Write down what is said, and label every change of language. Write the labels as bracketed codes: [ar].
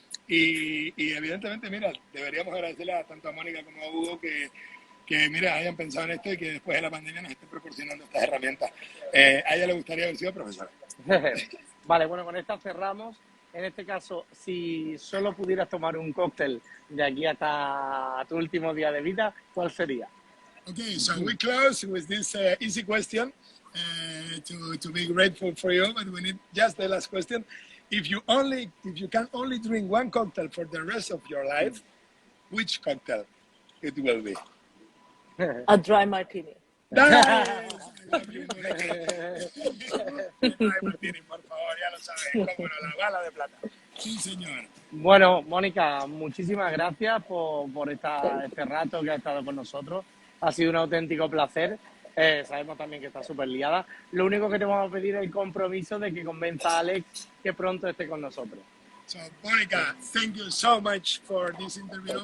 [es] Y evidentemente, mira, deberíamos agradecerle tanto a Mónica como a Hugo que mira, hayan pensado en esto y que después de la pandemia nos estén proporcionando estas herramientas. A ella le gustaría haber sido profesora. Vale, bueno, con esta cerramos. En este caso, si solo pudieras tomar un cóctel de aquí hasta tu último día de vida, ¿cuál sería? [en] Okay, so we close with this easy question to be grateful for you, but we need just the last question. If you can only drink one cocktail for the rest of your life, which cocktail it will be? A dry martini. Nice. [es] Martini, por favor, ya lo sabes, cómo no, la bala de plata. Sí, señor. Bueno, Mónica, muchísimas gracias por este rato que has estado con nosotros. Ha sido un auténtico placer. Sabemos también que está súper liada. Lo único que te vamos a pedir es el compromiso de que convenza a Alex que pronto esté con nosotros. [en] So, Mónica, thank you so much for this interview.